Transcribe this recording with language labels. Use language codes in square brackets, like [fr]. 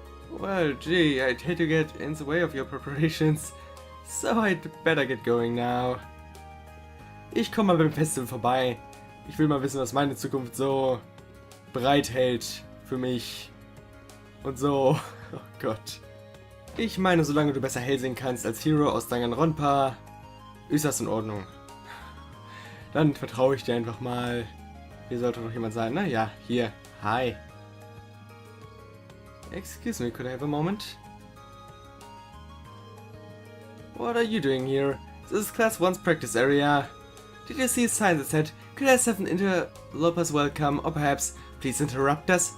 [en] Well, gee, I'd hate to get in the way of your preparations, so I'd better get going now. [de] Ich komme mal beim Festival vorbei. Ich will mal wissen, was meine Zukunft so bereithält für mich. Und so. Oh Gott. Ich meine, solange du besser hell sehen kannst als Hero aus Danganronpa, ist das in Ordnung. Dann vertraue ich dir einfach mal. Hier sollte noch jemand sein. Na ja, hier. Hi. [en] Excuse me, could I have a moment? What are you doing here? This is Class 1's practice area. Did you see a sign that said, Class 7 interlopers welcome, or perhaps, please interrupt us?